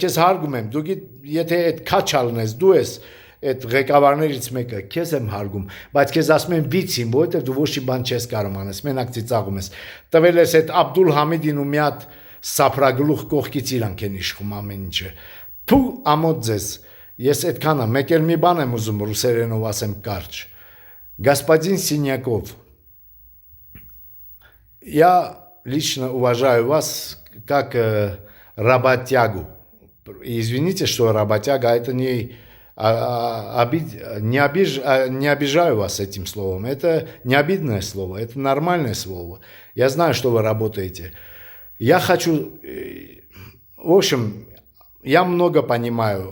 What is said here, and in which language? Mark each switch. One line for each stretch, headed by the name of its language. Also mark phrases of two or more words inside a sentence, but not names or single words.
Armenian: քեզ հարգում եմ, դու եթե այդ քաչալն ես, դու ես այդ ղեկավարներից մեկը, քեզ եմ հարգում, բայց քեզ ասում են վիցին, որովհետև դու ոչ մի բան չես կարող անես, մենակ ծիծաղում ես, տվել ես այդ Աբդուլ Համիդին ու մի հատ սապրագլուխ կողքից իրանք են իշխում ամեն ինչը, թու ամոթ ձեզ, ես այդքանը, մեկ էլ մի բան եմ ուզում ռուսերենով ասեմ կարճ,
Russian: господин Синяков, я лично уважаю вас как работягу, извините, что работяга, это не обижаю вас этим словом, это не обидное слово, это нормальное слово, я знаю, что вы работаете, я хочу, в общем, я много понимаю.